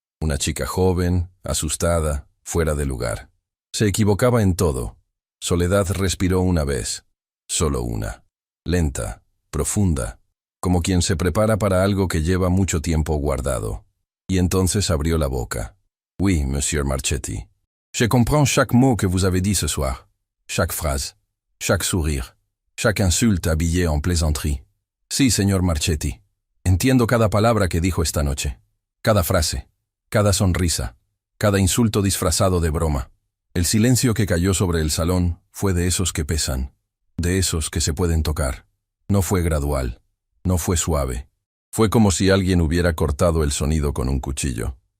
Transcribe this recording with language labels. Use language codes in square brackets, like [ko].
[es] Una chica joven, asustada, fuera de lugar. Se equivocaba en todo. Soledad respiró una vez, solo una. Lenta, profunda, como quien se prepara para algo que lleva mucho tiempo guardado. Y entonces abrió la boca. [fr] «Oui, monsieur Marchetti. Je comprends chaque mot que vous avez dit ce soir. Chaque phrase, chaque sourire, chaque insulte habillée en plaisanterie. [es] Sí, señor Marchetti. Entiendo cada palabra que dijo esta noche. Cada frase, cada sonrisa, cada insulto disfrazado de broma. El silencio que cayó sobre el salón fue de esos que pesan, de esos que se pueden tocar. No fue gradual, no fue suave. Fue como si alguien hubiera cortado el sonido con un cuchillo.